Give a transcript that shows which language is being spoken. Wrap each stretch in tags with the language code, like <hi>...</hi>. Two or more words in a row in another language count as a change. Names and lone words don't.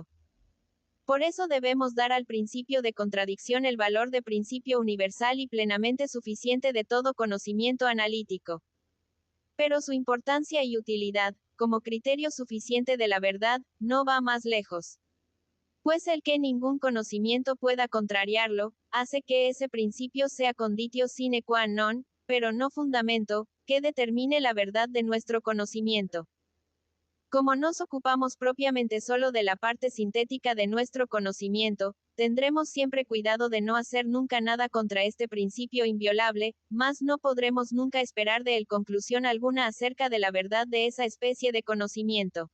<es>Por eso debemos dar al principio de contradicción el valor de principio universal y plenamente suficiente de todo conocimiento analítico. Pero su importancia y utilidad, como criterio suficiente de la verdad, no va más lejos. Pues el que ningún conocimiento pueda contrariarlo, hace que ese principio sea</es> <la>conditio sine qua non,</la> <es>pero no fundamento, que determine la verdad de nuestro conocimiento. Como nos ocupamos propiamente solo de la parte sintética de nuestro conocimiento, tendremos siempre cuidado de no hacer nunca nada contra este principio inviolable, mas no podremos nunca esperar de él conclusión alguna acerca de la verdad de esa especie de conocimiento.</es>